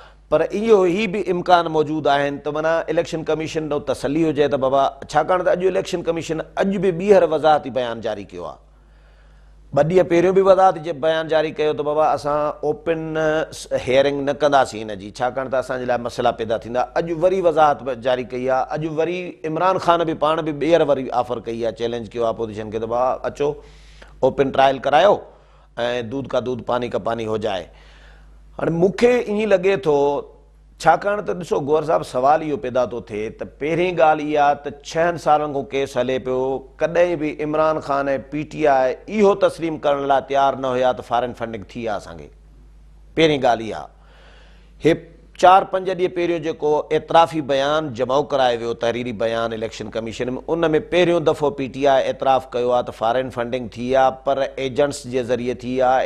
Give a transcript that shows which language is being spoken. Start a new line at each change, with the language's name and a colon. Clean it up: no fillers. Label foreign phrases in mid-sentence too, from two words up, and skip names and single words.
Sindhi: پر اهو ئي به امڪان موجود آهن ته معنيٰ
English: election commission
Sindhi: ڏانهن تسلي هجي ته بابا، ڇاڪاڻ ته اڄ
English: election commission
Sindhi: اڄ به ٻيهر وضاحتي بيان جاري ڪيو آهي، 2 ڏينهن پهريون به وضاحتي بيان جاري ڪيو ته بابا اسان
English: open hearing
Sindhi: نه ڪنداسين هن جي، ڇاڪاڻ ته اسان جي لاءِ مسئلا پيدا ٿيندا. اڄ وري وضاحت جاري ڪئي آهي، اڄ وري عمران خان به پاڻ به ٻيهر وري آفر ڪئي آهي، چيلنج ڪيو آهي اپوزيشن کي ته بابا اچو
English: open trial
Sindhi: ڪرايو ۽
Urdu: دودھ کا دودھ پانی کا پانی ہو جائے.
Sindhi: هاڻي مونکي ايئن لڳي ٿو، ڇاڪاڻ ته ڏسو غور صاحب، سوال اهو پيدا ٿو ٿئي ته پهرين ڳالهه اها ته 6 سالن کان ڪيس هلي پيو، ڪڏهن به عمران خان ۽ PTI اهو تسليم ڪرڻ لاءِ تيار نه هيا ته
English: foreign funding
Sindhi: ٿي آهي اسان کي. پهرين ڳالهه اها، هي 4-5 ڏينهن پهريون جيڪو اعترافي بيان جمع ڪرايو ويو، تحريري بيان
English: election commission
Sindhi: ۾، ان ۾ پهريون دفعو PTI اعتراف ڪيو آهي ته
English: foreign funding
Sindhi: ٿي آهي، پر ايجنٽس جي ذريعي ٿي آهي.